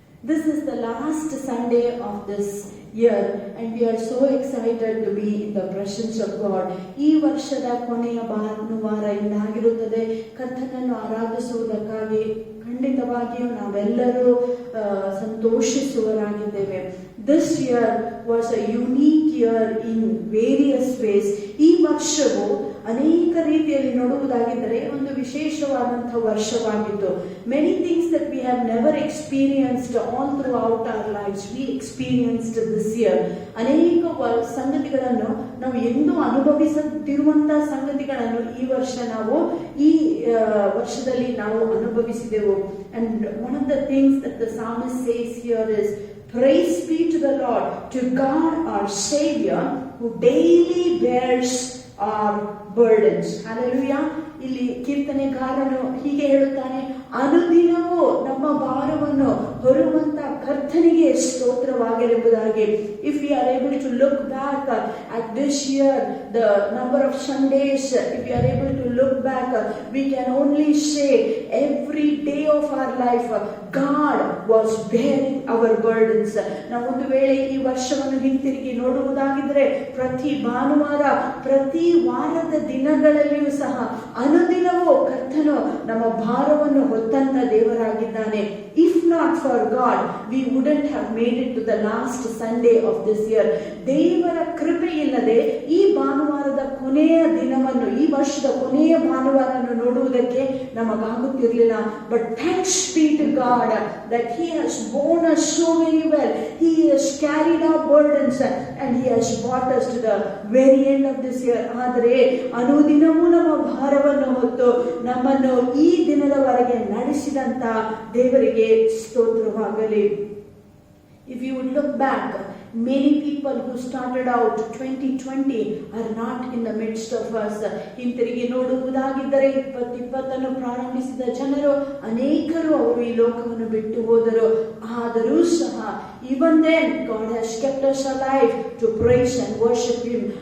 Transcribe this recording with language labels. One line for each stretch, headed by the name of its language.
English: This is the last Sunday of this year and we are so excited to be in the presence of God.
Kannada: ಈ ವರ್ಷದ ಕೊನೆಯ ಭಾನುವಾರ ಇದಾಗಿರುತ್ತದೆ. ಕರ್ತನನ್ನು ಆರಾಧಿಸುವುದಕ್ಕಾಗಿ ಖಂಡಿತವಾಗಿಯೂ ನಾವೆಲ್ಲರೂ ಸಂತೋಷಿಸುವರಾಗಿದ್ದೇವೆ.
English: This year was a unique year in various ways.
Kannada: ಈ ವರ್ಷವು ಅನೇಕ ರೀತಿಯಲ್ಲಿ ನೋಡುವುದಾಗಿದ್ದರೆ ಒಂದು ವಿಶೇಷವಾದಂತಹ ವರ್ಷವಾಗಿತ್ತು.
English: Many things that we have never experienced all throughout our lives, we experienced this year.
Kannada: ಅನೇಕ ಸಂಗತಿಗಳನ್ನು ನಾವು ಎಂದೂ ಅನುಭವಿಸದಿರುವಂತಹ ಸಂಗತಿಗಳನ್ನು ಈ ವರ್ಷ ನಾವು ಈ ವರ್ಷದಲ್ಲಿ ನಾವು ಅನುಭವಿಸಿದೆವು.
English: And one of the things that the psalmist says here is, praise be to the Lord, to God our Savior, who daily bears our burdens. Hallelujah.
Kannada: ಇಲ್ಲಿ ಕೀರ್ತನೆಗಾರನು ಹೀಗೆ ಹೇಳುತ್ತಾನೆ, ಅನುದಿನವೂ ನಮ್ಮ ಭಾರವನ್ನು ಹೊರುವಂತ ಕರ್ತನಿಗೆ ಸ್ತೋತ್ರವಾಗಿರುವುದಾಗಿ.
English: If we are able to look back at this year, the number of Sundays, if we are able to look back, we can only say every day of our life God was bearing our burdens.
Kannada: ನಾವು ಒಂದು ವೇಳೆ ಈ ವರ್ಷವನ್ನು ಹಿಂತಿರುಗಿ ನೋಡುವುದಾಗಿದ್ರೆ ಪ್ರತಿ ಭಾನುವಾರ ಪ್ರತಿ ವಾರದ ದಿನಗಳಲ್ಲಿಯೂ ಸಹ ಅನುದಿನವೂ ಕರ್ತನು ನಮ್ಮ ಭಾರವನ್ನು ಹೊತ್ತಂತ ದೇವರಾಗಿದ್ದಾನೆ.
English: If not for God, we wouldn't have made it to the last Sunday of this year.
Kannada: ದೇವರ ಕೃಪೆ ಇಲ್ಲದೆ ಈ ಭಾನುವಾರದ ಕೊನೆಯ ದಿನವನ್ನು, ಈ ವರ್ಷದ ಕೊನೆಯ ಭಾನುವಾರವನ್ನು ನೋಡುವುದಕ್ಕೆ ನಮಗಾಗುತ್ತಿರಲಿಲ್ಲ.
English: But thanks be to God that He has borne us so very well. He has carried our burdens and He has brought us to the very end of this year.
Kannada: ಆದರೆ ಅನುದಿನವೂ ನಮ್ಮ ಭಾರವನ್ನು ಹೊತ್ತು ನಮ್ಮನ್ನು ಈ ದಿನದವರೆಗೆ ನಡೆಸಿದಂತ ದೇವರಿಗೆ ಸ್ತೋತ್ರವಾಗಲಿ.
English: If you would look back, many people who started out 2020 are not in the midst of us.
Kannada: ಹಿಂತಿರುಗಿ ನೋಡುವುದಾಗಿದ್ದರೆ 2020 ಪ್ರಾರಂಭಿಸಿದ ಜನರು ಅನೇಕರು ಅವರು ಈ ಲೋಕವನ್ನು ಬಿಟ್ಟು ಹೋದರು. ಆದರೂ ಸಹ
English: even then God has kept us alive to praise and worship Him.